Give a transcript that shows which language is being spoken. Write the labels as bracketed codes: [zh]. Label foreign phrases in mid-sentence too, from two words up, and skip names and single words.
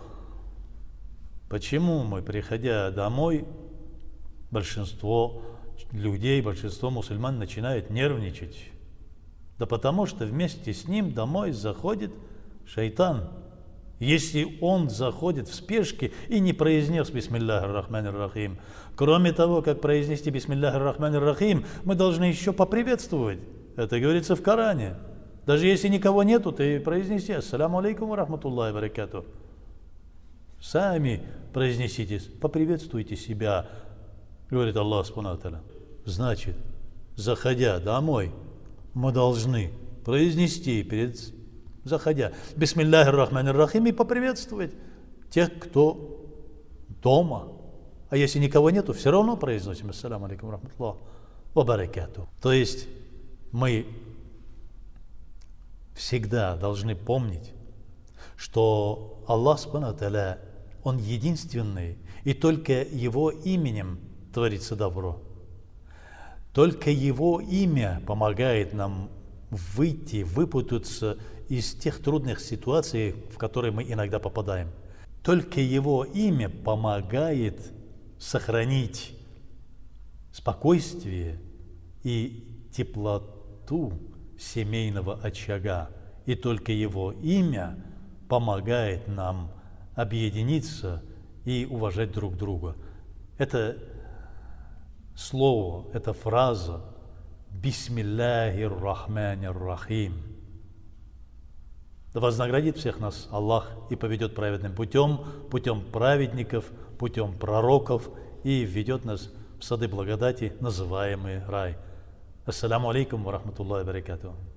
[ru] Почему мы, приходя домой, большинство людей, большинство мусульман начинают нервничать? Да потому что вместе с ним домой заходит шайтан. Если он заходит в спешке и не произнес [ar] بسم الله الرحمن الرحيم, [ru] кроме того, как произнести [ar] بسم الله الرحمن الرحيم, [ru] мы должны еще поприветствовать. Это говорится в Коране. Даже если никого нету, ты произнеси [ar] السلام عليكم ورحمة الله وبركاته. [ru] Сами произнесите, поприветствуйте себя, говорит [ar] الله سبحانه وتعالى. [ru] Значит, заходя домой, мы должны произнести заходя [ar] بسم الله الرحمن الرحيم [ru] и поприветствовать тех, кто дома. А если никого нету, все равно произносим [ar] السلام عليكم رحمة الله وبركاته. [ru] То есть мы всегда должны помнить, что [ar] الله سبحانه وتعالى, [ru] Он единственный, и только Его именем творится добро. Только Его имя помогает нам выйти, выпутаться из тех трудных ситуаций, в которые мы иногда попадаем. Только Его имя помогает сохранить спокойствие и теплоту семейного очага. И только Его имя помогает нам объединиться и уважать друг друга. Это слово, эта фраза [ar] «بسم الله الرحمن الرحيم». [ru] Да вознаградит всех нас Аллах и поведет праведным путем, путем праведников, путем пророков и введет нас в сады благодати, называемые рай. [ar] السلام عليكم ورحمة الله وبركاته.